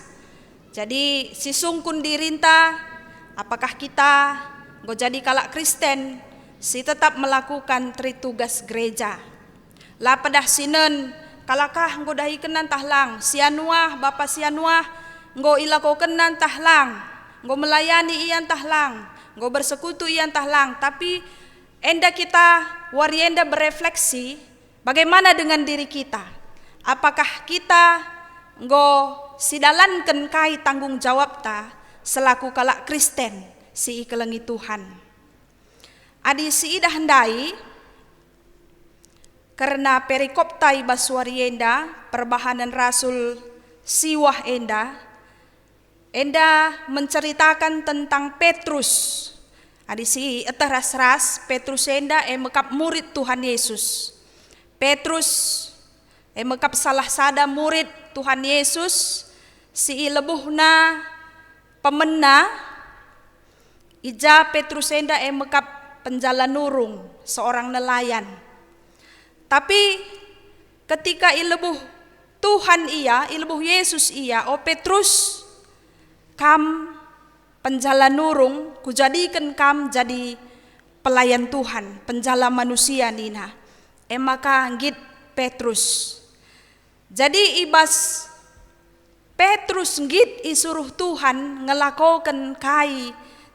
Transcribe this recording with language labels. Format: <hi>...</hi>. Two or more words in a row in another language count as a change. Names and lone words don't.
<btx>Jadi si sungkun dirinta</btx> <id>apakah kita</id> <btx>go jadi kalak Kristen si</btx> <id>tetap melakukan tritugas gereja.</id> <btx>La pedah sinen kalakah nggo dahi kenan tahlang sianuah bapa sianuah nggo ilako kenan tahlang nggo melayani ian tahlang nggo bersekutu ian tahlang, tapi enda kita warienda</btx> <id>berefleksi bagaimana dengan diri kita. Apakah kita</id> <btx>nggo sidalanken kai</btx> <id>tanggung jawab</id> <btx>ta selaku kalak Kristen si ikelengi Tuhan. Adi si idah hendai karena perikop tai baswari enda perbahanan rasul siwah enda</btx> <id>menceritakan tentang</id> <btx>Petrus. Adi si etah ras-ras Petrus enda mekap murid Tuhan Yesus. Petrus mekap salah sada murid Tuhan Yesus si lebuhna pemena ija Petrus enda mekap penjala nurung</btx> <id>seorang nelayan. Tapi ketika</id> <btx>ilebuh Tuhan ilebuh Yesus o Petrus, kam penjala nurung kujadikan kam jadi pelayan Tuhan,</btx> <id>penjala manusia</id> <btx>nina. Maka anggit Petrus. Jadi ibas Petrus nggit isuruh Tuhan ngelakokan kai</btx>